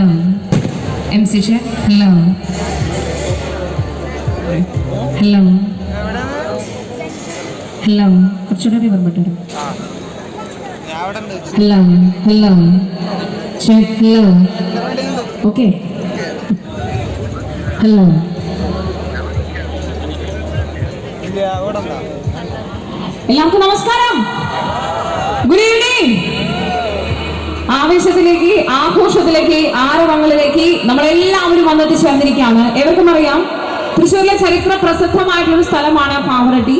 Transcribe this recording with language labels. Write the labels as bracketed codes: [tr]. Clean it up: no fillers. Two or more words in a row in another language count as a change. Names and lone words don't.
[en] MC check, hello. [ml] കുറച്ചുകൂടെ പറഞ്ഞിട്ട് [en] hello, check, hello. Okay. Hello. [ml] എല്ലാവർക്കും നമസ്കാരം. [en] Good evening. [ml] ആവേശത്തിലേക്ക്, ആഘോഷത്തിലേക്ക്, ആരവങ്ങളിലേക്ക് നമ്മളെല്ലാവരും വന്നെത്തിച്ചേർന്നിരിക്കുകയാണ്. എവർക്കും അറിയാം, തൃശ്ശൂരിലെ ചരിത്ര പ്രസിദ്ധമായിട്ടുള്ള സ്ഥലമാണ് പാവറട്ടി.